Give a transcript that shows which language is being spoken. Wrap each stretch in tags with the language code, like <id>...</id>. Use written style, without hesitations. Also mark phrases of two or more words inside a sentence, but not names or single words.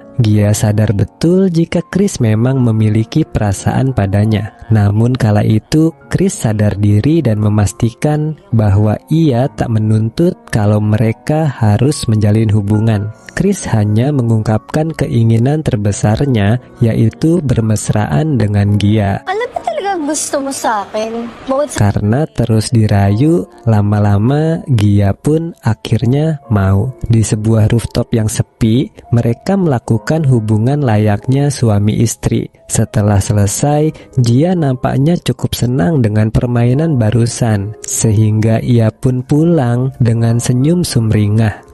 <id>Gia sadar betul jika Chris memang memiliki perasaan padanya. Namun kala itu, Chris sadar diri dan memastikan bahwa ia tak menuntut kalau mereka harus menjalin hubungan. Chris hanya mengungkapkan keinginan terbesarnya, yaitu bermesraan dengan Gia.</id> <tl>Ano ba talagang gusto mo sa akin? Bukod sa...</tl> <id>Karena terus dirayu, lama-lama Gia pun akhirnya mau. Di sebuah rooftop yang sepi, mereka melakukan hubungan layaknya suami istri. Setelah selesai, Gia nampaknya cukup senang dengan permainan barusan, sehingga ia pun pulang dengan senyum sumringah.</id>